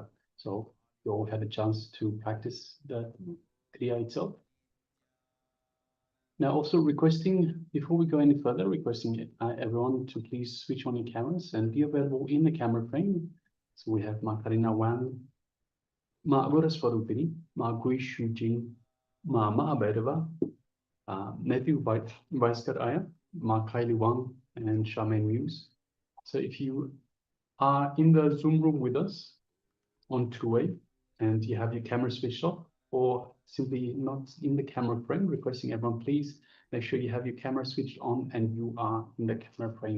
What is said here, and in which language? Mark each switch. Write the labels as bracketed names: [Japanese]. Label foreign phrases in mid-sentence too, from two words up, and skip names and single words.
[English] So you all had a chance to practice the kriya itself. Now also requesting, before we go any further, requesting everyone to please switch on your cameras and be available in the camera frame. So we have Ma Karina Wan, Ma Agora Swarupini, Ma Gui Shujin, Ma Bhairava, Matthew Vaiskar Aya, Ma Kylie Wang, and Charmaine Muse. So if you are in the Zoom room with us on two-way and you have your camera switched off or simply not in the camera frame, requesting everyone please make sure you have your camera switched on and you are in the camera frame.